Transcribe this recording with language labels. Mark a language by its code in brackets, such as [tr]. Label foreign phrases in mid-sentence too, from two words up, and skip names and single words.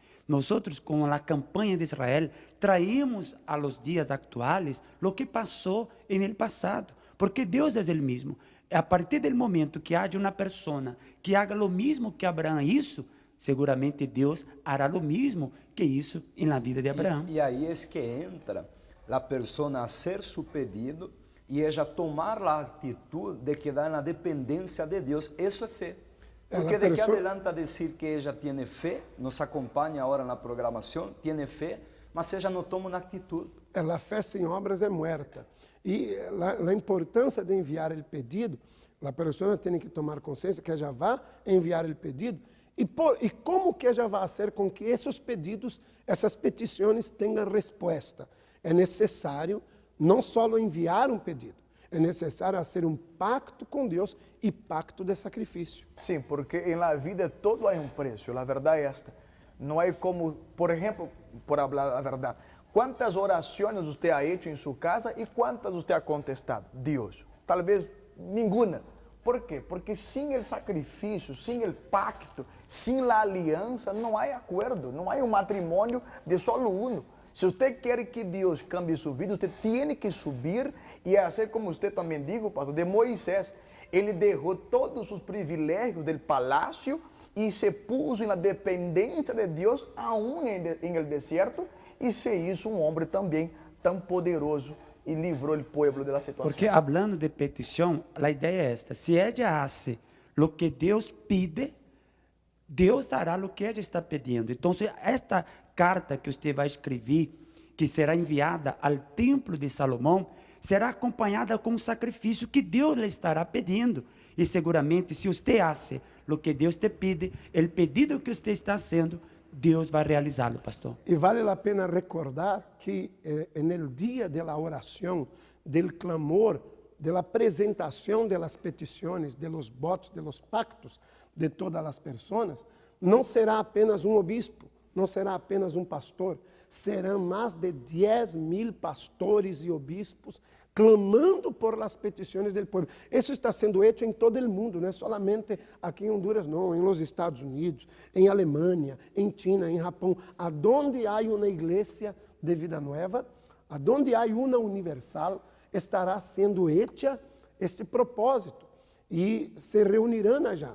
[pt] Nós, com a campanha de Israel, traímos [es] a los [pt] dias atuais o que passou no passado, porque Deus é o mesmo. A partir do momento que haja uma pessoa que haga o mesmo que Abraão isso, seguramente Deus hará o mesmo que isso na vida de Abraão. E aí é que entra a pessoa [es] a hacer su pedido [pt] e ella tomar a atitude de quedar na dependência de Deus. Isso é fé. Porque de que adelanta dizer que [es] ella tiene [pt] fé, nos acompanha agora na programação, tiene fé, mas ella não toma uma atitude. A fé sem obras é muerta. E a importância de enviar o pedido, a pessoa tem que tomar consciência que ela vai enviar o pedido e como que ela vai fazer com que esses pedidos, essas petições tenham resposta. É necessário não só enviar um pedido, é necessário fazer um pacto com Deus e pacto de sacrifício. Sim, porque na vida todo há um preço, a verdade é esta. Não é como, por exemplo, por falar a verdade, quantas orações você [es] ha hecho [pt] em sua casa e quantas você ha contestado? Deus. Talvez nenhuma. Por quê? Porque sem o sacrifício, sem o pacto, sem a aliança, não há acordo, não há um matrimônio [es] de solo uno. [pt] Se você quer que Deus cambie sua vida, você tem que subir e fazer como você também dijo, pastor, de Moisés. Ele deixou todos os privilégios do palácio e se puso na dependência de Deus, aún em el deserto, e [es] se hizo [pt] um homem também tão poderoso e livrou o povo da situação. Porque, hablando de petição, a ideia é esta: se [es] ella hace lo que [pt] Deus pide, Deus hará o que ela está pedindo. Então, esta carta que você vai escrever, que será enviada ao templo de Salomão, será acompanhada com um sacrifício que Deus lhe estará pedindo. E seguramente, se você hace o que Deus te pede, o pedido que você está fazendo, Deus vai realizá-lo, pastor. E vale a pena recordar que no dia da oração, do clamor, da apresentação das petições, dos votos, dos pactos de todas as pessoas, não será apenas um obispo, não será apenas um pastor, serão mais de 10.000 pastores e obispos clamando [es] por las [pt] petições do povo. Isso está sendo feito em todo o mundo, não é solamente aqui em Honduras, não, em los Estados Unidos, em Alemanha, em China, em Japão, aonde há uma igreja de vida nova, aonde há uma universal, estará sendo hecha este propósito e se reunirão já.